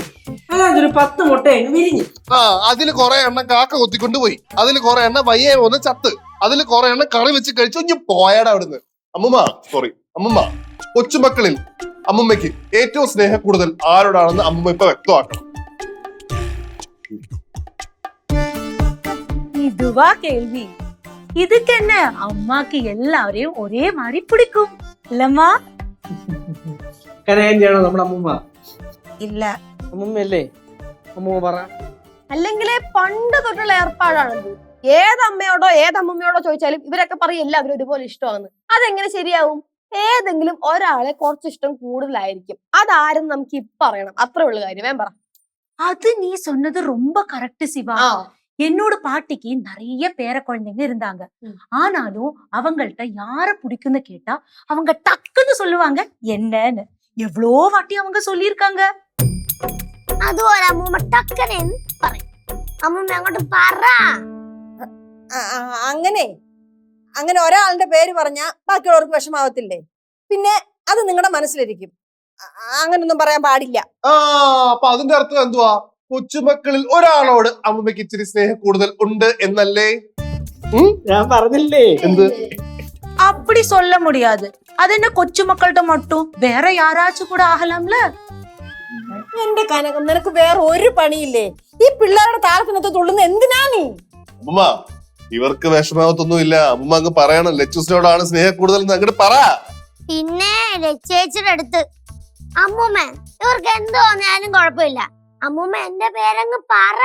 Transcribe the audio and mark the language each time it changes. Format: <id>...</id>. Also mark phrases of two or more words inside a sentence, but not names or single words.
<ml>അതൊരു 10 മുട്ട വിരിഞ്ഞു. അതില് കുറെ എണ്ണം കാക്ക കൊത്തിക്കൊണ്ട് പോയി, അതില് കുറെ എണ്ണം വയ്യേ പോന്ന് ചത്ത്, അതില് കുറെ എണ്ണം കറി വെച്ച് കഴിച്ചു. ഇനി പോയാടാ അവിടുന്ന്. അമ്മൂമ്മ, സോറി അമ്മൂമ്മ, കൊച്ചുമക്കളിൽ അമ്മൂമ്മയ്ക്ക് ഏറ്റവും സ്നേഹം കൂടുതൽ ആരോടാണെന്ന് അമ്മൂമ്മ ഇപ്പൊ വ്യക്തമാക്കണം.</ml> <ta>இதுவா கேள்வி? இதுக்கு என்ன, அம்மாக்கு எல்லாரையும் ஒரே மாதிரி பிடிக்கும் இல்லம்மா?</ta> <ml>കരയാൻ ചെയ്യണോ നമ്മുടെ അമ്മൂമ്മ?</ml> <ta>இல்ல,</ta> <ml>അമ്മൂമ്മയല്ലേ? അമ്മൂമ്മ പറ. അല്ലെങ്കിലേ പണ്ട് തൊട്ടുള്ള ഏർപ്പാടാണിത്. ഏതമ്മയോടോ ഏതമ്മൂമ്മയോടോ ചോദിച്ചാലും ഇവരൊക്കെ പറയും എല്ലാവരും ഒരുപോലെ ഇഷ്ടമാണ്. അതെങ്ങനെ ശരിയാവും? ഏതെങ്കിലും ഒരാളെ കുറച്ച് ഇഷ്ടം കൂടുതലായിരിക്കും. അതാരും നമുക്ക് ഇപ്പൊ അറിയണം, അത്രേ ഉള്ളു കാര്യം. വേം പറ.</ml> <ta>அது நீ சொன்னது ரொம்ப கரெக்ட் சிவா. என்னோட பாட்டிக்கு நிறைய பேர குழந்தைங்க இருந்தாங்க. ஆனாலும் அவங்கள்ட்ட யார பிடிக்கும்னு கேட்டா அவங்க டக்குன்னு சொல்லுவாங்க என்னன்னு. எவ்வளோ வாட்டி அவங்க சொல்லியிருக்காங்க.</ta> <ml>അതുപോലെ അമ്മൂമ്മ ടക്കനെ പറയും. അമ്മൂമ്മ അങ്ങോട്ട് പറ. അങ്ങനെ ഒരാളുടെ പേര് പറഞ്ഞാ ബാക്കിയുള്ളവർക്ക് വിഷമാവത്തില്ലേ? പിന്നെ അത് നിങ്ങളുടെ മനസ്സിലിരിക്കും. അങ്ങനൊന്നും പറയാൻ പാടില്ല. അപ്പൊ അതിന്റെ അർത്ഥം എന്തുവാ? കൊച്ചുമക്കളിൽ ഒരാളോട് അമ്മൂമ്മയ്ക്ക് ഇച്ചിരി സ്നേഹം കൂടുതൽ ഉണ്ട് എന്നല്ലേ? ഞാൻ പറഞ്ഞില്ലേ? എന്ത്?</ml> <ta>அப்படி சொல்ல முடியாது. அது என்ன கொச்சு மக்கள்கிட்ட மட்டும், வேற யாராச்சும் கூட ஆகலாம்ல.</ta> <ml>എന്റെ കനകം, നിനക്ക് വേറെ ഒരു പണിയില്ലേ? ഈ പിള്ളേരുടെ താളത്തിനൊത്ത് തുള്ളുന്ന എന്തിനാ നീ? അമ്മൂമ്മ, ഇവർക്ക് വിഷമാവത്തൊന്നും ഇല്ല. അമ്മൂമ്മ അങ്ങ് പറയണം ലച്ചൂസിനോടാണ് സ്നേഹം കൂടുതൽ എന്ന് അങ്ങോട്ട് പറ. പിന്നെ ചേച്ചിയുടെ അടുത്ത് അമ്മൂമ്മ ഇവർക്ക് എന്ത് തോന്നിയാലും കുഴപ്പമില്ല, അമ്മൂമ്മ എന്റെ പേരങ്ങ് പറ.</ml>